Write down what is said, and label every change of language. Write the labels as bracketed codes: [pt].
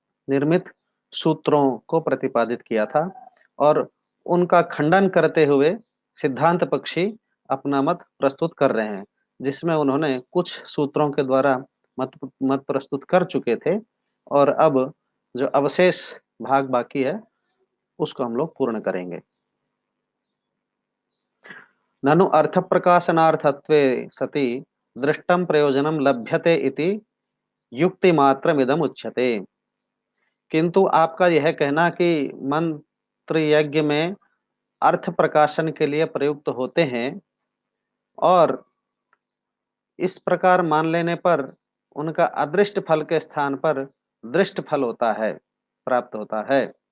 [hi] निर्मित सूत्रों को प्रतिपादित किया था और उनका खंडन करते हुए सिद्धांत पक्षी अपना मत प्रस्तुत कर रहे हैं, जिसमें उन्होंने कुछ सूत्रों के द्वारा मत मत प्रस्तुत कर चुके थे और अब जो अवशेष भाग बाकी है उसको हम लोग पूर्ण करेंगे। [sa] ननु अर्थ प्रकाशनार्थत्वे सति दृष्टं प्रयोजनं लभ्यते इति युक्ति मात्रमिदम उच्यते। [hi] किंतु आपका यह कहना कि मंत्र यज्ञ में अर्थ प्रकाशन के लिए प्रयुक्त होते हैं और इस प्रकार मान लेने पर उनका अदृष्ट फल के स्थान पर दृष्ट फल होता है, प्राप्त होता है।